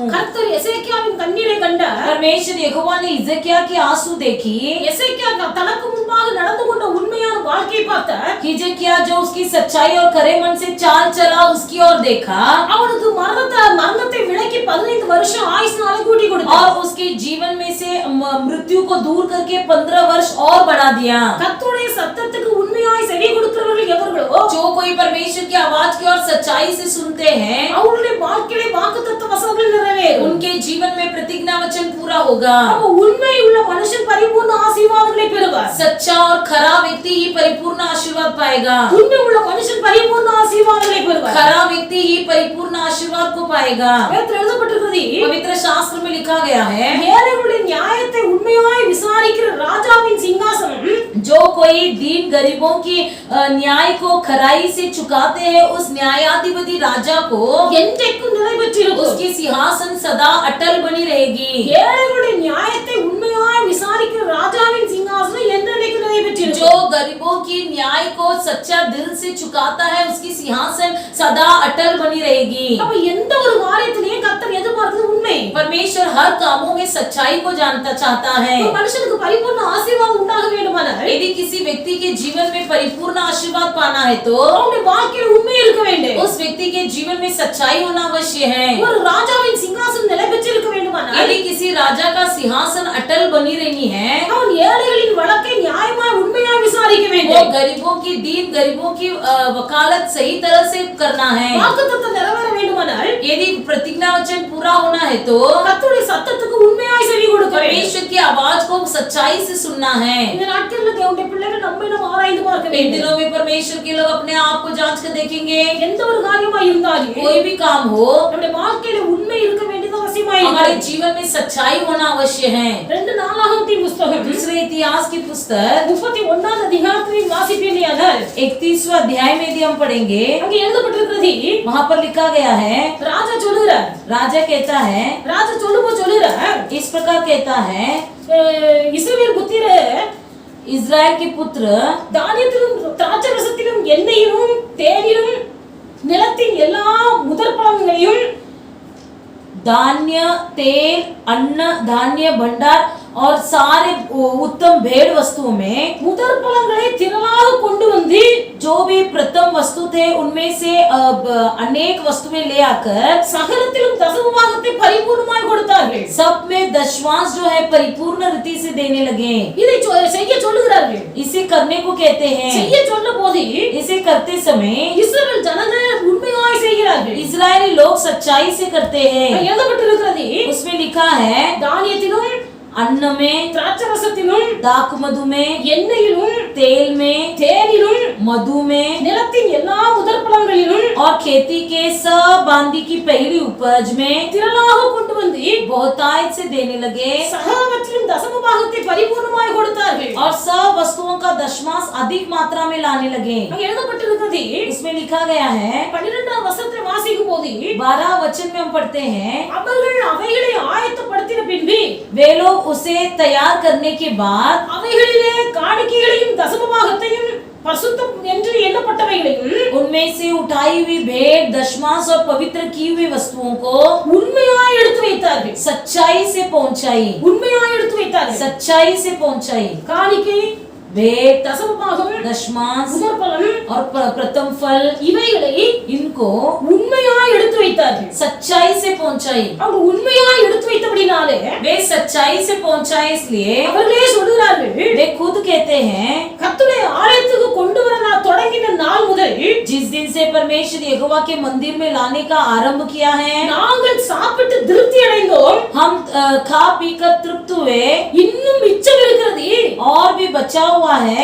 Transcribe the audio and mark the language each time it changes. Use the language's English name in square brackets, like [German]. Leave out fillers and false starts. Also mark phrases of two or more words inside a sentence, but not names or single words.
[Tamil] கர்த்தர் எசேக்கியாவின் கண்ணீரை கண்டார். [Hindi] परमेश्वर यहोवा ने हिजकिय्याह के आंसू देखी। [Tamil] எசேக்கியா தனக்கு முன்பாக நடந்து கொண்ட உண்மையான வாழ்க்கையை பார்த்தார். [Hindi] हिजकिय्याह जो उसकी सच्चाई और खरे मन से चाल चला उसकी ओर देखा [Tamil] அவனுக்கு மரணத்தை விலக்கி 15 வருஷம் ஆயுசு நாளை கூட்டி கொடுத்தார். [Hindi] और उसके जीवन में से मृत्यु को दूर करके 15 वर्ष और बढ़ा दिया। [Tamil] கர்த்தருடைய சத்தத்துக்கு உண்மையாய் செவி கொடுக்கிறவர்கள் எவர்களோ [Hindi] जो कोई परमेश्वर की आवाज की ओर सच्चाई से सुनते हैं [Tamil] அவருடைய வாழ்க்கையிலே வாக்குத்தத்த வசனங்கள் நிறைவேறும். [Hindi] उनके जीवन में प्रतिज्ञा वचन पूरा होगा। [Tamil] அப்ப உண்மை உள்ள மனுஷன் பரிபூர்ண ஆசீர்வாதங்களை பெறுவார். [Hindi] सच्चा और खरा व्यक्ति ही परिपूर्ण आशीर्वाद पाएगा। [Tamil] உண்மை உள்ள மனுஷன் பரிபூர்ண ஆசீர்வாதங்களை பெறுவார். [Hindi] खरा व्यक्ति ही परिपूर्ण आशीर्वाद को पाएगा। [Tamil] வேதத்தில் எழுதப்பட்டிருக்கிறது, [Hindi] पवित्र शास्त्र में लिखा गया है, [Tamil] ஏழைகளுடைய நியாயத்தை உண்மையாய் விசாரிக்கிற ராஜாவின் சிங்காசனம் [Hindi] जो कोई दीन गरीबों की न्याय को खराई से चुकाते हैं उस न्यायाधिपति राजा को [Tamil] என்றைக்கும் நிலை பெற்றிருக்கும். [Hindi] उसकी सिंहासन सदा अटल बनी रहेगी। [Tamil] ஏழைகளுடைய நியாயத்தை உண்மையாய் விசாரிக்கிற ராஜாவின் சிங்காசனம் என்றைக்கும் நிலை பெற்றிருக்கும். [Hindi] जो गरीबों की न्याय को सच्चा दिल से चुकाता है उसकी सिंहासन सदा अटल बनी रहेगी। [Tamil] அப்ப எந்த ஒரு காரியத்திலையும் கர்த்தர் எதிர்பார்க்கிறது உண்மை. [Hindi] परमेश्वर हर कामों में सच्चाई को जानता चाहता है। [Tamil] ஒரு மனுஷனுக்கு பரிபூர்ண ஆசீர்வாதம் உண்டாக வேண்டுமானால் [Hindi] यदि किसी व्यक्ति के जीवन में परिपूर्ण आशीर्वाद पाना है तो [Tamil] அவனுடைய வாழ்க்கையில் உண்மை இருக்க வேண்டும். [Hindi] उस व्यक्ति के जीवन में सच्चाई होना अवश्य है। [Tamil] ஒரு ராஜாவின் சிங்காசனம் நிலை பெற்றிருக்க வேண்டுமானால் [Hindi] यदि किसी राजा का सिंहासन अटल बनी रहनी है [Tamil] அவன் ஏழைகளின் வழக்கை நியாயமாய் உண்மையாய் விசாரிக்க [Hindi] वो [Tamil] வேண்டும். [Hindi] गरीबों की दीन गरीबों की वकालत सही तरह से करना है। [Tamil] வாக்குத்தத்தம் நிறைவேற வேண்டுமானால் [Hindi] यदि प्रतिज्ञा वचन पूरा होना है तो [Tamil] கர்த்தருடைய சத்தத்துக்கு உண்மையாய் செவி கொடுக்க வேண்டும். [Hindi] परमेश्वर की आवाज को सच्चाई से सुनना है। [Tamil] இந்த நாட்களில் தேவனுடைய பிள்ளைகள் நம்மை நாம் ஆராய்ந்து பார்க்க [Hindi] इन [Tamil] வேண்டும். [Hindi] दिनों में परमेश्वर के लोग अपने आप को जांच कर देखेंगे। [Tamil] எந்த ஒரு காரியமாய் இருந்தாலும் [Hindi] कोई भी काम हो [Tamil] நம்முடைய வாழ்க்கையில உண்மை இருக்க வேண்டியது அவசியமாய் [Hindi] हमारे [Tamil] இருக்கிறது. [Hindi] जीवन में सच्चाई होना अवश्य है। [Tamil] 2 நாளாகமத்தின் புத்தகம் [Hindi] दूसरे इतिहास की पुस्तक [Tamil] 31வது அதிகாரத்தில் வாசிப்பீர்களானால் [Hindi] 31वां अध्याय में यदि हम पढ़ेंगे [Tamil] அங்கே எழுதப்பட்டிருக்கிறது, [Hindi] वहाँ पर लिखा गया है, [Tamil] ராஜா சொல்லுகிறார். [Hindi] राजा कहता है, [Tamil] ராஜா சொல்லுகிறார், [Hindi] इस प्रकार कहता है, [Tamil] இஸ்ரவேல் புத்திரர் [Hindi] इस्राएल के पुत्र [Tamil] தானியத்திலும் திராட்சரசத்திலும் எண்ணெயிலும் தேனிலும் நிலத்தின் எல்லா முதற் பழங்களையும் [Hindi] धान्य तेल अन्न धान्य भंडार और सारे उत्तम भेड़ वस्तुओं में [Tamil] முதற் பழங்களை திரளாக கொண்டு வந்து [Hindi] जो भी प्रथम वस्तु थे उनमें से अनेक वस्तुएं ले आकर [Tamil] சகலத்திலும் தசமபாகத்தை பரிபூர்ணமாய் கொடுத்தார்கள். [Hindi] सब में दशमांश जो है परिपूर्ण रीति से देने लगे। [Tamil] இதை செய்ய சொல்லுகிறார்கள். [Hindi] इसे करने को कहते हैं। [Tamil] செய்ய சொன்ன போது [Hindi] इसे करते समय [Tamil] இஸ்ரவேல் ஜனங்கள் உண்மையாய் செய்கிறார்கள். [Hindi] इजरायली लोग सच्चाई से करते हैं। [Tamil] எழுதப்பட்டிருக்கிறது, [Hindi] उसमें लिखा है, [Tamil] தானியத்திலும் [Hindi] अन्न में [Tamil] திராட்சரசத்திலும் [Hindi] दाख मधु में [Tamil] எண்ணெயிலும் [Hindi] तेल में [Tamil] தேனிலும் [Hindi] मधु में [Tamil] நிலத்தின் எல்லா முதற் பழங்களிலும் [Hindi] और खेती के सब बांदी की पहली उपज में [Tamil] திரளாக கொண்டு வந்து [Hindi] बहुतायत से देने लगे [Tamil] சகலவற்றிலும் தசமபாகத்தை பரிபூர்ணமாய் கொடுத்தார்கள். [Hindi] और सब वस्तुओं का दशमांश अधिक मात्रा में लाने लगे। [Tamil] அங்கே எழுதப்பட்டிருக்கிறது, [Hindi] इसमें लिखा गया है, [Tamil] 12வது வசனத்தை வாசிக்கும் போது [Hindi] 12 वचन में हम पढ़ते हैं, [Tamil] அவர்கள் அவைகளை ஆயத்தப்படுத்தின பின்பு [Hindi] वे लोग उसे तैयार करने के बाद [Tamil] அவைகளிலே காணிக்கைகளையும் தசமபாகத்தையும் பரிசுத்தம் என்று எண்ணப்பட்டவைகளையும் [Hindi] उनमें से उठाई हुई भेंट दशमांश और पवित्र की हुई वस्तुओं को [Tamil] உண்மையாய் எடுத்து வைத்தார்கள். [Hindi] सच्चाई से पहुंचाई, [Tamil] உண்மையாய் எடுத்து வைத்தார்கள். [Hindi] सच्चाई से पहुंचाई। [Tamil] காணிக்கை, [Hindi] भेंट [Tamil] தசமபாகம், [Hindi] दशमांश [Tamil] முதற் பலன் [Hindi] और प्रथम फल [Tamil] இவைகளை [Hindi] इनको [Tamil] உண்மையாய் எடுத்து வைத்தார்கள். [Hindi] सच्चाई से पहुंचाई। [Tamil] அவர் உண்மையாய் எடுத்து வைத்தபடினாலே [Hindi] वे सच्चाई से पहुंचाए इसलिए [Tamil] அவர்களே சொல்கிறார்கள், [Hindi] वे खुद कहते हैं, [Tamil] கர்த்தருடைய ஆலயத்துக்கு கொண்டு வர நான் தொடங்கின நாள் முதல் [Hindi] जिस दिन से परमेश्वर यहोवा के मंदिर में लाने का आरंभ किया है [Tamil] நாங்கள் சாப்பிட்டு திருப்தி அடைந்தோம். [Hindi] हम खा पी कर तृप्त हुए, [Tamil] இன்னும் மிச்சம் இருக்கிறது. [Hindi] और भी बचा हुआ है।